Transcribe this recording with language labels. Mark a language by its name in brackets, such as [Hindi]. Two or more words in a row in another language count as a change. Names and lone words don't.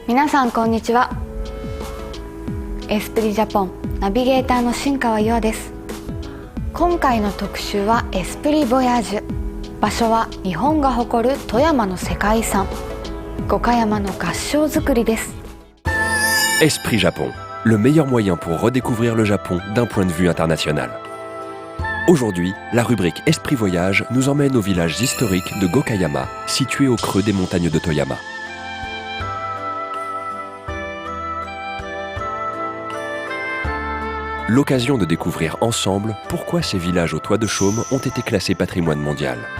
[Japanese] さんこんにちは。エスプリジャポンナビゲーターの新川優愛です。今回の特集はエスプリボヤージュ。場所は日本が誇る富山の世界遺産五箇山の合掌造りです。 [French] Esprit Japon, le meilleur moyen pour redécouvrir le Japon d'un point de vue international. Aujourd'hui, la rubrique Esprit Voyage nous emmène au village historique de Gokayama, situé au creux des montagnes de Toyama. L'occasion de découvrir ensemble pourquoi ces villages au toit de chaume ont été classés patrimoine mondial.